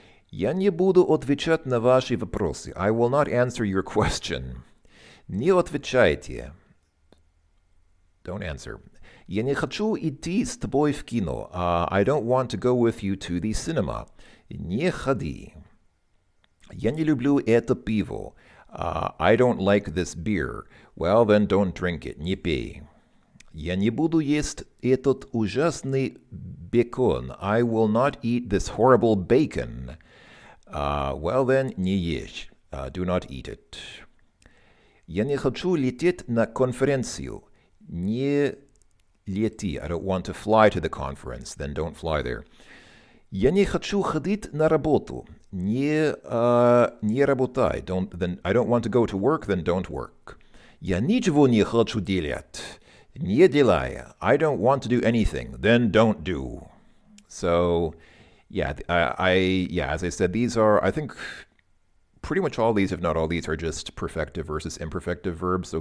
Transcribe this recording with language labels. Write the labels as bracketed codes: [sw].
[ru] Я не буду отвечать на ваши вопросы. [en] I will not answer your question. [ru] Не отвечайте. [en] Don't answer. [ru] Я не хочу идти с тобой в кино. [en] I don't want to go with you to the cinema. [ru] Не ходи. Я не люблю это пиво. [en] I don't like this beer. Well, then don't drink it. [ru] Не пей. Я не буду есть этот ужасный бекон. [en] I will not eat this horrible bacon. Well, then [ru] не ешь. [en] Do not eat it. [ru] Я не хочу лететь на конференцию. Не лети. [en] I don't want to fly to the conference. Then don't fly there. [ru] Я не хочу ходить на работу. Не работай. [en] Then I don't want to go to work. Then don't work. [ru] Я ничего не хочу делать. Не делай. [en] I don't want to do anything. Then don't do. So, yeah, as I said, these are, I think, pretty much all these, if not all these, are just perfective versus imperfective verbs.